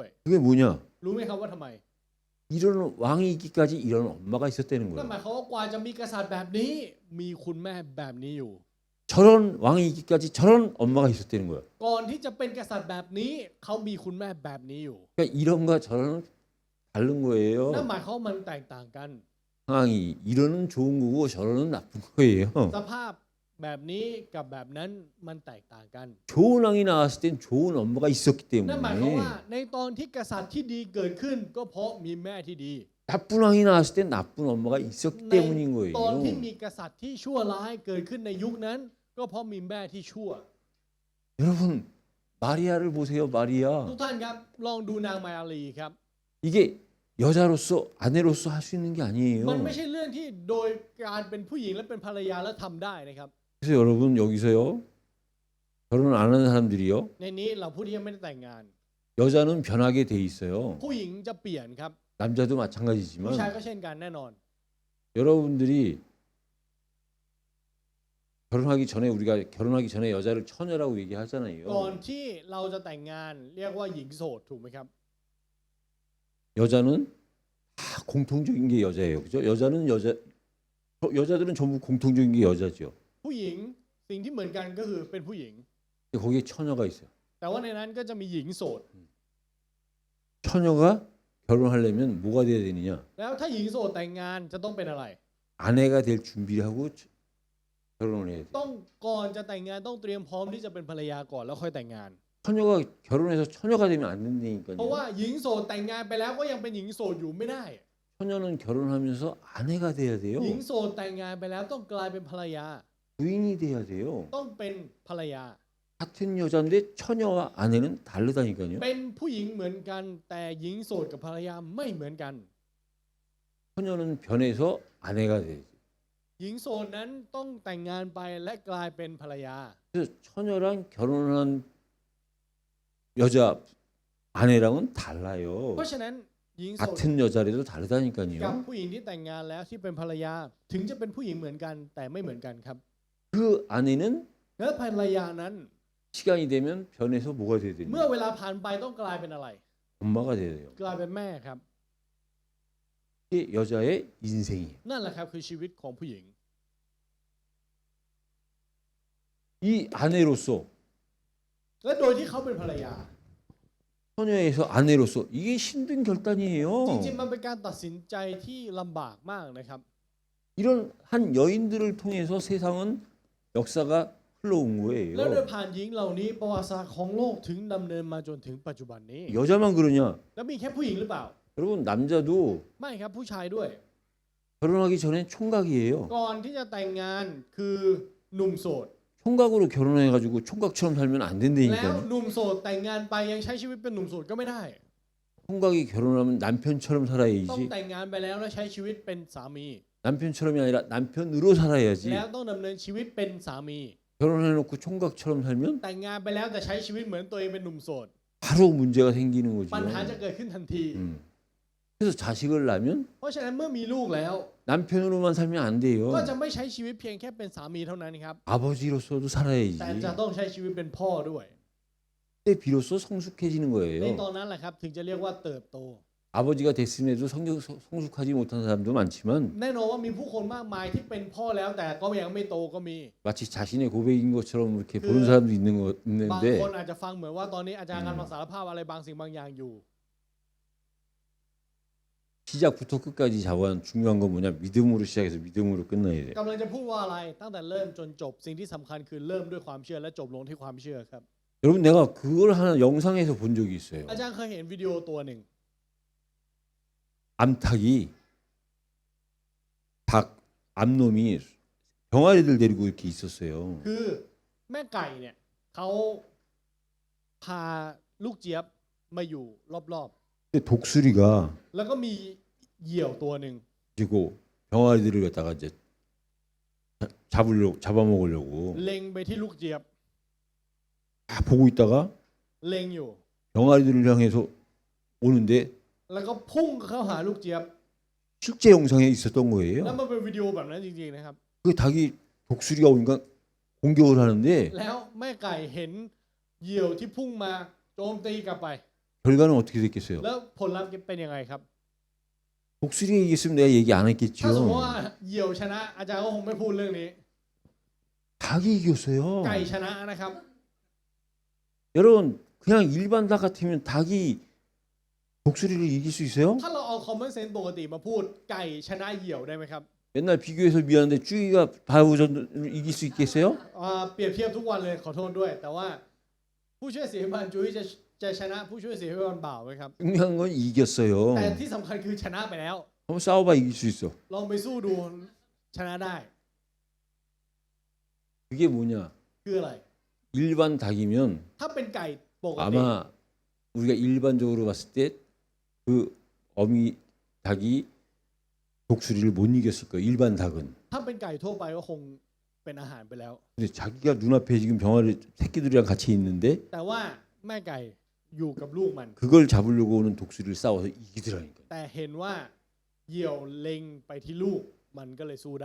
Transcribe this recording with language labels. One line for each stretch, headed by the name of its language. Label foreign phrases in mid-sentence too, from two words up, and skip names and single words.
Korean: 그게 뭐냐?
Thai: รู้ไหมครับว่าทำไม
Korean: 이런 왕이 있기까지 이런 엄마가 있었다는
Thai: นั่น
Korean: 거예요.
Thai: หมายความว่ากว่าจะมีกษัตริย์แบบนี้มีคุณแม่แบบนี้อยู่
Korean: 저런 왕이 있기까지 저런 엄마가 있었다는 거예요.
Thai: ก่อนที่จะเป็นกษัตริย์แบบนี้เขามีคุณแม่แบบนี้อยู่
Korean: 그러니까 이런과 저런은 다른 거예요.
Thai: นั่นหมายความว่ามันแตกต่างกัน
Korean: 상황이 이러는 좋은 거고 저러는 나쁜 거예요.
Thai: สภาพแบบนี้กับแบบนั้นมันแตกต่างกัน
Korean: 좋은 왕이 나왔을 땐 좋은 엄마가 있었기
Thai: นั่นหมายความว่า
Korean: 때문에
Thai: ในตอนที่กษัตริย์ที่ดีเกิดขึ้นก็เพราะมีแม่ที่ดี
Korean: 나쁜 왕이 나왔을 땐 나쁜 엄마가 있었기
Thai: ใน
Korean: 때문인
Thai: ตอนที่
Korean: 거예요.
Thai: มีกษัตริย์ที่ชั่วร้ายเกิดขึ้นในยุคนั้น ก็เพราะมีแม่ที่ชั่ว
Korean: 여러분 마리아를 보세요. 마리아.
Thai: ทุกท่านครับลองดูนางมาอาลีครับ
Korean: 이게 여자로서 아내로서 할 수 있는 게
Thai: มันไม่
Korean: 아니에요.
Thai: ใช่เรื่องที่โดยการเป็นผู้หญิงและเป็นภรรยาแล้วทำได้นะครับ
Korean: 그래서 여러분 여기서요. 결혼 안 하는 사람들이요.
Thai: ในนี้เราผู้ที่ยังไม่ได้แต่งงาน
Korean: 여자는 변하게 돼 있어요.
Thai: ผู้หญิงจะเปลี่ยนครับ
Korean: 남자도
Thai: ผู้ชาย
Korean: 마찬가지지만
Thai: ก็เช่นกันแน่นอน
Korean: 여러분들이 결혼하기 전에 우리가 결혼하기 전에 여자를 처녀라고
Thai: ก่อน
Korean: 얘기하잖아요.
Thai: ที่เราจะแต่งงานเรียกว่าหญิงโสดถูกไหมครับ
Korean: 여자는 다 공통적인 게 여자예요. 그죠? 여자들은 전부 공통적인 게 여자죠.
Thai: ผู้หญิงสิ่งที่เหมือนกันก็คือเป็นผู้หญิง
Korean: 근데 거기에 처녀가 있어요.
Thai: แต่ว่าในนั้นก็จะมีหญิงโสด
Korean: 처녀가 결혼하려면 뭐가 돼야 되느냐?
Thai: แล้วถ้าหญิงโสดแต่งงานจะต้องเป็นอะไร
Korean: 아내가 될 준비를 하고 결혼을 해야 돼.
Thai: ต้องก่อนจะแต่งงานต้องเตรียมพร้อมที่จะเป็นภรรยาก่อนแล้วค่อยแต่งงาน
Korean: 처녀가 결혼해서 처녀가 되면 안
Thai: เพราะว่า
Korean: 된다니까요.
Thai: หญิงโสดแต่งงานไปแล้วก็ยังเป็นหญิงโสดอยู่ไม่ได้
Korean: 처녀는 결혼하면서 아내가 돼야 돼요.
Thai: หญิงโสดแต่งงานไปแล้วต้องกลายเป็นภรรยา
Korean: 부인이 돼야 돼요.
Thai: ต้องเป็นภรรยา
Korean: 같은 여자인데 처녀와 아내는 다르다니까요.
Thai: เป็นผู้หญิงเหมือนกันแต่หญิงโสดกับภรรยาไม่เหมือนกัน
Korean: 처녀는 변해서 아내가 돼야지.
Thai: หญิงโสดนั้นต้องแต่งงานไปและกลายเป็นภรรยา
Korean: 그래서 처녀랑 결혼한 여자 아내랑은
Thai: เพ
Korean: 달라요.
Thai: ราะฉะนั้นหญิงโสด
Korean: 같은 여자라도
Thai: กับ
Korean: 다르다니까요.
Thai: ผู้หญิงที่แต่งงานแล้วที่เป็นภรรยา ถึงจะเป็นผู้หญิงเหมือนกันแต่ไม่เหมือนกันครับ
Korean: 그 아내는
Thai: และภรรยานั้น
Korean: 시간이 되면 변해서 뭐가 돼야
Thai: เมื่อ
Korean: 되냐?
Thai: เวลาผ่านไปต้องกลายเป็นอะไร
Korean: 엄마가 돼야 돼요.
Thai: กลายเป็นแม่ครับ
Korean: 이게 여자의 인생이에요.
Thai: นั่นแหละครับคือชีวิตของผู้หญิง
Korean: 이 아내로서
Thai: และโดยที่เขาเป็นภรรยา
Korean: 처녀에서 아내로서 이게 힘든 결단이에요.
Thai: จริงๆมันเป็นการตัดสินใจที่ลำบากมากนะครับ
Korean: 이런 한 여인들을 통해서 세상은 역사가 흘러온
Thai: แล้วโดย
Korean: 거예요.
Thai: ผ่านหญิงเหล่านี้ประวัติศาสตร์ของโลกถึงดำเนินมาจนถึงปัจจุบันนี้
Korean: 여자만 그러냐?
Thai: แล้วมีแค่ผู้หญิงหรือเปล่า
Korean: 여러분 남자도
Thai: ไม่ครับผู้ชายด้วย
Korean: 결혼하기 전에 총각이에요.
Thai: ก่อนที่จะแต่งงานคือหนุ่มโสด
Korean: 총각으로 결혼해가지고 총각처럼 살면 안
Thai: แล้ว
Korean: 된다니까요.
Thai: หนุ่มโสดแต่งงานไปยังใช้ชีวิตเป็นหนุ่มโสดก็ไม่ได้
Korean: 총각이 결혼하면 남편처럼
Thai: ต้อง
Korean: 살아야지.
Thai: แต่งงานไปแล้วแล้วใช้ชีวิตเป็นสามี
Korean: 남편처럼이 아니라 남편으로 살아야지.
Thai: แล้วต้องดำเนินชีวิตเป็นสามี
Korean: 결혼해놓고 총각처럼 살면
Thai: แต่งงานไปแล้วแต่ใช้ชีวิตเหมือนตัวเองเป็นหนุ่มโสด
Korean: 바로 문제가 생기는 거죠.
Thai: ปัญหาจะเกิดขึ้นทันที
Korean: 그래서 자식을 낳으면
Thai: เพราะฉะนั้นเมื่อมีลูกแล้ว
Korean: 남편으로만 살면 안 돼요.
Thai: ก็จะไม่ใช้ชีวิตเพียงแค่เป็นสามีเท่านั้นครับ
Korean: 아버지로서도 살아야지.
Thai: แต่จะต้องใช้ชีวิตเป็นพ่อด้วย
Korean: 그때 비로소 성숙해지는
Thai: ใน
Korean: 거예요.
Thai: ตอนนั้นแหละครับถึงจะเรียกว่าเติบโต
Korean: 아버지가 됐음에도 성숙하지 못한 사람도 많지만
Thai: แน่นอนว่ามีผู้คนมากมายที่เป็นพ่อแล้วแต่ก็ยังไม่โตก็มี
Korean: 마치 자신의 고백인 것처럼 이렇게 보는 사람도
Thai: บาง
Korean: 있는데
Thai: คนอาจจะฟังเหมือนว่าตอนนี้อาจารย์กำลังสารภาพอะไรบางสิ่งบางอย่างอยู่
Korean: 시작부터 끝까지 자원 중요한 건 뭐냐? 믿음으로 시작해서 믿음으로 끝나야 돼요.
Thai: กำลังจะพูดว่าอะไรตั้งแต่เริ่มจนจบสิ่งที่สำคัญคือเริ่มด้วยความเชื่อและจบลงที่ความเชื่อครับ
Korean: 여러분 내가 그걸 하나 영상에서 본 적이 있어요.
Thai: อาจารย์เคยเห็นวิดีโอตัวหนึ่ง
Korean: 암탉이 닭 암놈이 병아리들 데리고 이렇게 있었어요.
Thai: คือแม่ไก่เนี่ยเขาพาลูกเจี๊ยบมาอยู่รอบ
Korean: 근데 독수리가
Thai: ๆแล้วก็มีเหยี่ยวตัวหนึ่ง
Korean: 그리고 병아리들을 갖다가 이제 잡아먹으려고
Thai: เล็งไปที่ลูกเจี๊ยบ
Korean: 다 보고 있다가
Thai: เล็งอยู่
Korean: 병아리들을 향해서 오는데
Thai: แล้วก็พุ่งเข้าหาลูกเจี๊ยบ
Korean: 실제 영상에 있었던
Thai: แล้ว
Korean: 거예요.
Thai: มันเป็นวิดีโอแบบนั้นจริงๆนะครับ
Korean: 그 닭이 독수리가 오니까 공격을 하는데
Thai: แล้วแม่ไก่เห็นเหยี่ยวที่พุ่งมาโจมตีกลับไป
Korean: 결과는 어떻게 됐겠어요?
Thai: แล้วผลลัพธ์เป็นยังไงครับ
Korean: 독수리가 이겼으면 내가 얘기 안
Thai: ถ้าสมมติว่า
Korean: 했겠죠.
Thai: เหยี่ยวชนะ อาจารย์ก็คงไม่พูดเรื่องนี้
Korean: 닭이 이겼어요.
Thai: ไก่ชนะนะครับ
Korean: 여러분 그냥 일반 닭 같으면 닭이 독수리를 이길 수 있어요?
Thai: ถ้าเราเอา
English: common sense
Thai: ปกติมาพูดไก่ชนะเหยี่ยวได้ไหมครับ
Korean: 맨날 비교해서 미안한데 쭈이가 바우전을 이길 수 있겠어요?
Thai: เปรียบเทียบทุกวันเลยขอโทษด้วย แต่ว่าผู้ช่วยเสียบันจุ้ยจะชนะผู้ช่วยเสียบันบ่าวไหมครับ
Korean: 중요한 건 이겼어요.
Thai: แต่ที่สำคัญคือชนะไปแล้ว
Korean: 한번 싸워봐 이길 수 있어.
Thai: ลองไปสู้ดูชนะได้
Korean: 그게 뭐냐?
Thai: คืออะไร
Korean: 일반 닭이면
Thai: ถ้าเป็นไก่ปกติ
Korean: 아마 우리가 일반적으로 봤을 때 그 어미 닭이 독수리를 못 이겼을 거예요. 일반 닭은.
Thai: ถ้าเป็นไก่ทั่วไปก็คงเป็นอาหารไปแล้ว
Korean: 근데 자기가 눈앞에 지금 병아리 새끼들이랑 같이 있는데
Thai: แต่ว่าแม่ไก่อยู่กับลูกมัน
Korean: 그걸 잡으려고 오는 독수리를 싸워서 이기더라니까.
Thai: แต่เห็นว่าเหยี่ยวเล็งไปที่ลูกมันก็เลยสู้ได้